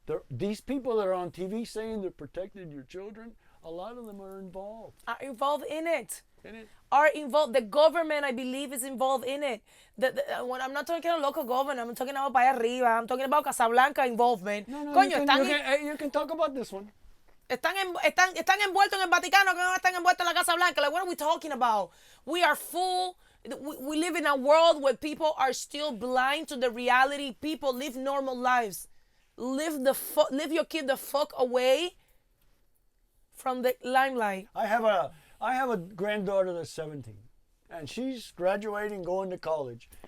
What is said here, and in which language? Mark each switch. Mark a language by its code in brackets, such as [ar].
[en] These people that are on TV saying they're protecting your children, a lot of them are involved. Are involved in it. Are involved. The government, I believe, is involved in it. When I'm not talking about local government, I'm talking about [es] para arriba. [en] I'm talking about Casablanca involvement. No, [es] Coño, [en] you can talk about this one. [es] Están envueltos en el Vaticano, que no están envueltos en la Casa Blanca. [en] Like, what are we talking about? We are full. We live in a world where people are still blind to the reality. People live normal lives. Leave your kid the fuck away from the limelight. I have a granddaughter that's 17, and she's graduating, going to college.